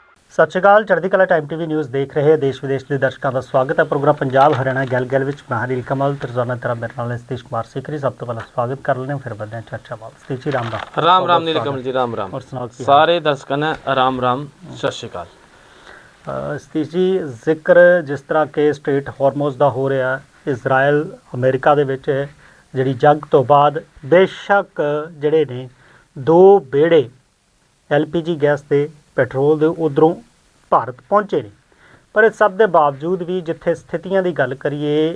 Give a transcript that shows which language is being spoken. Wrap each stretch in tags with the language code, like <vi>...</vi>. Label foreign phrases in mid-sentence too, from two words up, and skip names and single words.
<pa>ਸਤਿ ਸ਼੍ਰੀ ਅਕਾਲ। ਚੜ੍ਹਦੀ ਕਲਾ ਟਾਈਮ ਟੀਵੀ ਨਿਊਜ਼ ਦੇਖ ਰਹੇ ਦੇਸ਼ ਵਿਦੇਸ਼ ਦੇ ਦਰਸ਼ਕਾਂ ਦਾ ਸਵਾਗਤ ਹੈ। ਪ੍ਰੋਗਰਾਮ ਪੰਜਾਬ ਹਰਿਆਣਾ ਗੱਲ ਵਿੱਚ ਮੈਂ ਨੀਲ ਕਮਲ ਤੇ ਰੋਜ਼ਾਨਾ ਤਰ੍ਹਾਂ ਮੇਰੇ ਨਾਲ ਸਤੀਸ਼ ਕੁਮਾਰ ਸਿਕਰੀ। ਸਭ ਤੋਂ ਪਹਿਲਾਂ ਸਵਾਗਤ ਕਰ ਲੈਂਦੇ ਹਾਂ, ਫਿਰ ਵਧਦੇ ਹਾਂ ਚਰਚਾ ਵੱਲ। ਸਤੀਸ਼ ਜੀ, ਰਾਮ</pa> <hi>राम नील कमल जी, राम राम। और सुनाओ की सारे दर्शकों ने राम राम,</hi> <pa>ਸਤ ਸ੍ਰੀ ਅਕਾਲ। ਸਤੀਸ਼ ਜੀ, ਜ਼ਿਕਰ ਜਿਸ ਤਰ੍ਹਾਂ ਕਿ ਸਟ੍ਰੇਟ ਹਾਰਮੋਜ਼ ਦਾ ਹੋ ਰਿਹਾ, ਇਜ਼ਰਾਈਲ ਅਮਰੀਕਾ ਦੇ ਵਿੱਚ ਜਿਹੜੀ ਜੰਗ ਤੋਂ ਬਾਅਦ ਬੇਸ਼ੱਕ ਜਿਹੜੇ ਨੇ ਦੋ ਬੇੜੇ LPG ਗੈਸ ਤੇ ਪੈਟਰੋਲ ਦੇ ਉੱਧਰੋਂ ਭਾਰਤ ਪਹੁੰਚੇ ਨੇ, ਪਰ ਇਸ ਸਭ ਦੇ ਬਾਵਜੂਦ ਵੀ ਜਿੱਥੇ ਸਥਿਤੀਆਂ ਦੀ ਗੱਲ ਕਰੀਏ</pa>